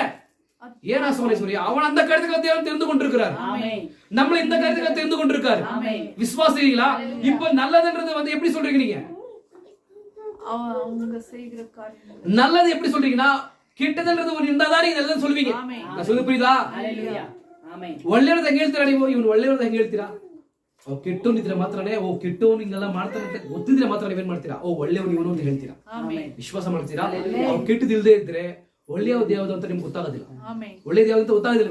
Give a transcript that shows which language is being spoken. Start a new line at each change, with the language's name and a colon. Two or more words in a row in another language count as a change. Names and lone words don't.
Tamil: ஏன்னா சோனேஸ்வரி, அவன் அந்த கருத்துக்களை தேவன் தெரிந்து கொண்டிருக்கிறார், நம்மள இந்த கருத்துக்களை தெரிந்து கொண்டிருக்காரு. விசுவாசிங்களா? இப்ப நல்லதுன்றது வந்து எப்படி சொல்றீங்க நீங்க? அவங்க செய்கிற காரியம் நல்லது எப்படி சொல்றீங்கன்னா, கெட்டதுன்றது ஒரு இருந்தாதான் நீங்க நல்லது சொல்லுவீங்க. நான் சொல்றது புரியுதா?
Kannada: ಒಳ್ಳೆಯವ್ರದ್ದು ಹೆಂಗೆ ಹೇಳ್ತೀರಾ ನೀವು? ಇವನು ಒಳ್ಳೆಯವ್ರದ್ದು ಹೆಂಗೆ ಹೇಳ್ತೀರಾ? ಕೆಟ್ಟವನಿದ್ರೆ ಮಾತ್ರನೇ ಓ ಕೆಟ್ಟವನು ಹಿಂಗೆಲ್ಲ ಮಾಡ್ತಾನೆ ಅಂತ ಗೊತ್ತಿದ್ರೆ ಮಾತ್ರ ನೀವೇನ್ ಮಾಡ್ತೀರಾ? ಓ ಒಳ್ಳೆಯವನು ಇವನು ಅಂತ ಹೇಳ್ತೀರಾ, ವಿಶ್ವಾಸ ಮಾಡ್ತೀರಾ. ಅವ್ರು ಕೆಟ್ಟದಿಲ್ಲದೆ ಇದ್ರೆ ಒಳ್ಳೆಯ ದೇವದ ಅಂತ ನಿಮ್ಗೆ ಗೊತ್ತಾಗೋದಿಲ್ಲ, ಒಳ್ಳೆಯ ದೇವದ ಅಂತ ಗೊತ್ತಾಗೋದಿಲ್ಲ.